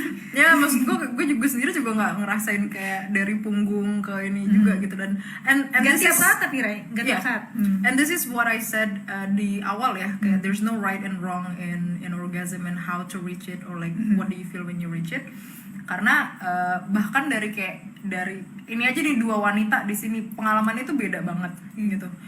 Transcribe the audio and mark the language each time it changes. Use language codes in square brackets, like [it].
[id] Ya maksud gue juga sendiri juga nggak ngerasain kayak dari punggung ke ini juga gitu, dan gak tiap saat tapi Ray, gak tiap saat. [en] And this is what I said [id] di awal ya, kayak [en] there's no right and wrong in orgasm and how to reach it or like what do you feel when you reach it. [id] Karena bahkan dari ini aja nih, 2 wanita di sini pengalamannya itu beda banget gitu.